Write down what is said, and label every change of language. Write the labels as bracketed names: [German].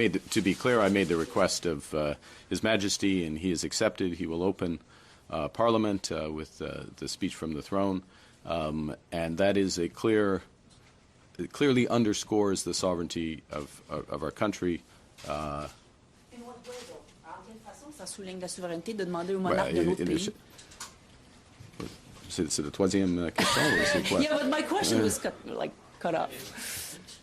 [English] To be clear, I made the request of His Majesty, and he has accepted. He will open Parliament with the speech from the throne, and that is a it clearly underscores the sovereignty of our country. [French] En quelle façon ça souligne la souveraineté de demander au monarque d'un autre pays? C'est la troisième question ou c'est quoi? [English] Yeah, but my question was cut off.